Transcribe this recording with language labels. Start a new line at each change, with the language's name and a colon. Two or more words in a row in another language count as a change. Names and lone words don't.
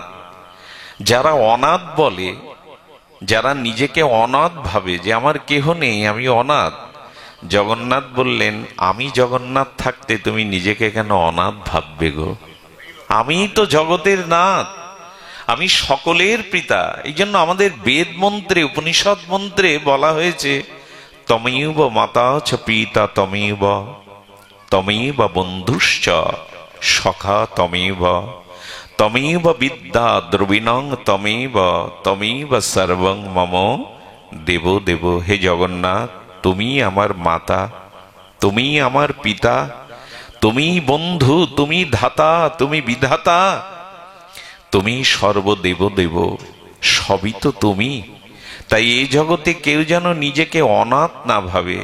Bangla: যারা অনাথ বলে, যারা নিজেকে অনাথ ভাবে যে আমার কেহ নেই, আমি অনাথ, জগন্নাথ বললেন, আমি জগন্নাথ থাকতে তুমি নিজেকে কেন অনাথ ভাববে গো? আমি তো জগতের নাথ, আমি সকলের পিতা। এই জন্য আমাদের বেদ মন্ত্রে, উপনিষদ মন্ত্রে বলা হয়েছে,
Sanskrit: তমেব মাতা চ পিতা তমেব, তমেব বন্ধুশ্চ সখা তমেব, তমেব বিদ্যা দ্রবিণং তমেব, তমেব সর্বং মম দেব দেব।
Bangla: হে জগন্নাথ, তুমি আমার মাতা, তুমি আমার পিতা, তুমি বন্ধু, তুমি ধাতা, তুমি বিধাতা, তুমি সর্বদেব দেব, সবই তো তুমি। তাই এই জগতে কেউ যেন নিজেকে অনাথ না ভাবে।